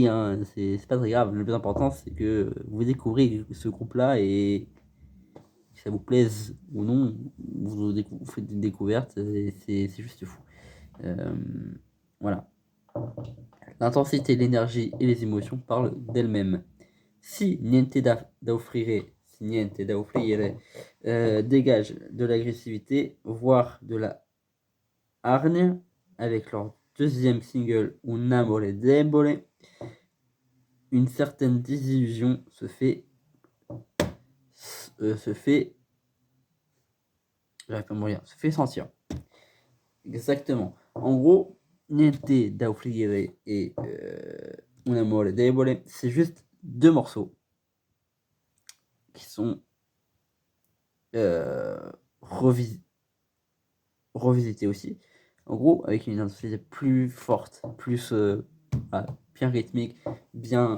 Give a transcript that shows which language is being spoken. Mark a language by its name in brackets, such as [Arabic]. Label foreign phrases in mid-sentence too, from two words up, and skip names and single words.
[French] Hein, c'est pas très grave. Le plus important, c'est que vous découvrez ce groupe-là et que ça vous plaise ou non, vous faites une découverte. C'est juste fou. Voilà. L'intensité, l'énergie et les émotions parlent d'elles-mêmes. Si niente da offrire dégage de l'agressivité, voire de la hargne, avec leur deuxième single Un amore debole, une certaine désillusion se fait sentir. Exactement. En gros, Niente da offrire et Un amore debole, c'est juste 2 morceaux qui sont revisités aussi. En gros, avec une intensité plus forte, plus bien rythmique, bien.